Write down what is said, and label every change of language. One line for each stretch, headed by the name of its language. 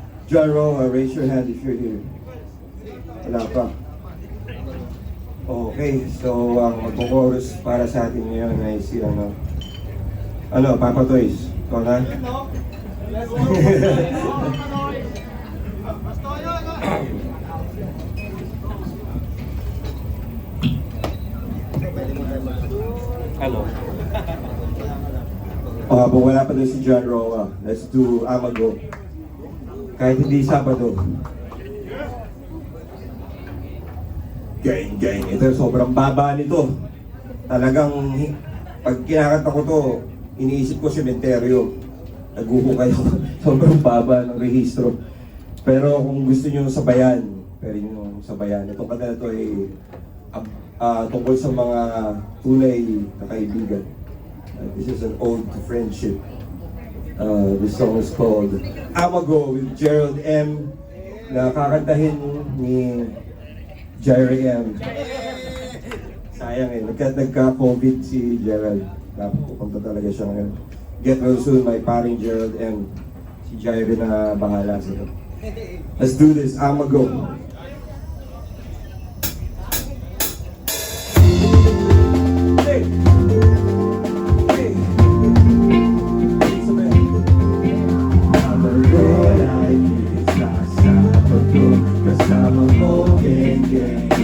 English: John Roa, raise your hand if you're here.
Filipino: Wala pa. Okay, so ang magpo-chorus para sa atin ngayon ay si Papa Toys. Ikaw na?
English: Hello.
Filipino: O habang wala pa doon si John Roa,
English: let's do
Filipino: Amago. Kahit hindi Sabado. Gang. Ito sobrang baba nito. Talagang pag kinakanta ko to, iniisip ko sementeryo. Naguho kayo. Sobrang baba ng rehistro. Pero kung gusto nyo sabayan, pwede nyo sabayan. Itong kanta na to ay tungkol sa mga tunay na kaibigan.
English: This is an ode to friendship. This song is called Amago with Gerald M.
Filipino: Na kakantahin ni Jerry M. Sayang eh, nagka-COVID si Gerald. Dapat pupunta talaga siya ngayon.
English: Get well soon, my paring Gerald M.
Filipino: Si Jerry na bahala sa ito.
English: Let's do this,
Filipino: Amago. Hey! Hey! Amago ay isa sa pagko kasama mo, gang.